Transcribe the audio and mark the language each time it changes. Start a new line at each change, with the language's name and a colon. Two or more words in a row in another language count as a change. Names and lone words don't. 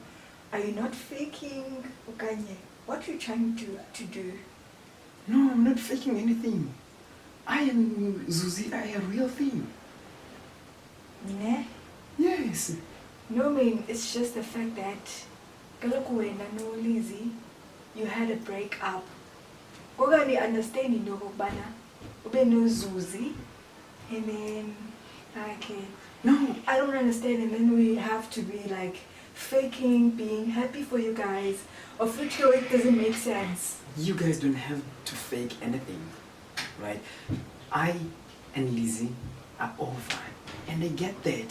English: Are you not faking, Okanye? What are you trying to do? No, I'm not faking anything. I am Zuzi, I am a real thing. Ne? Yes. No, I mean, it's just the fact that
Xhosa: kaloku wena no Lizzie,
English: you had a breakup.
Xhosa: Okanye understand into okubana ube no Zuzi,
English: and then like No. I don't understand, and then we have to be like faking being happy for you guys, of which it doesn't make sense. You guys don't have to fake anything, right? I and Lizzie are over, and I get that.